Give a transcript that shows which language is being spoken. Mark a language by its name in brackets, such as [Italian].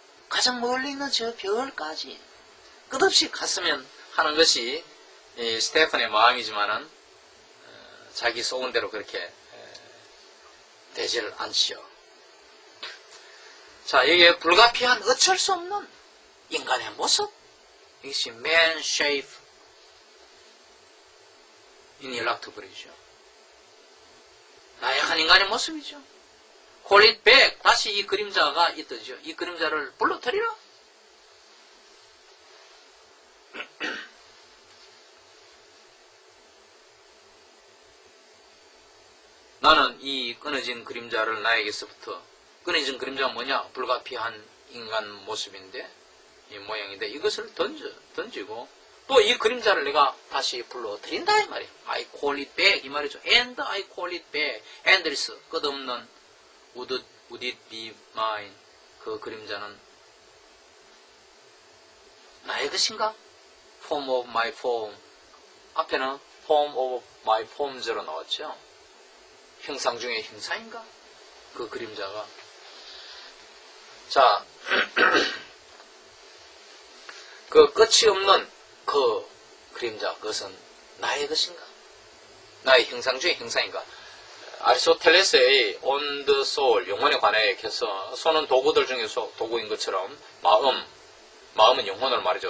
[Korean] 가장 멀리 있는 저 별까지 끝없이 갔으면 하는 것이 스테판의 마음이지만은 자기 속은 대로 그렇게 되지를 않지요. 자, 여기에 불가피한 어쩔 수 없는 인간의 모습. 이것이 [English] man shape ineluctable이죠. [Korean] 나약한 인간의 모습이죠. [English] Call it back. [Korean] 다시 이 그림자가 있더죠. 이 그림자를 불러들이라. 나는 이 끊어진 그림자를 나에게서부터, 끊어진 그림자가 뭐냐? 불가피한 인간 모습인데, 이 모양인데, 이것을 던지고, 또 이 그림자를 내가 다시 불러들인다, 이 말이에요. [English] I call it back, [Korean] 이 말이죠. [English] And I call it back. endless, [Korean] 끝없는, [English] would it be mine? [Korean] 그 그림자는 나의 것인가? [English] form of my form. [Korean] 앞에는 [English] form of my forms [Korean] 로 나왔죠. 형상 중에 형상인가? 그 그림자가. 자, 그 끝이 없는 그 그림자, 그것은 나의 것인가? 나의 형상 중에 형상인가? 아리스토텔레스의 [English] on the soul, [Korean] 영혼에 관해서 손은 도구들 중에서 도구인 것처럼 마음은 영혼을 말이죠.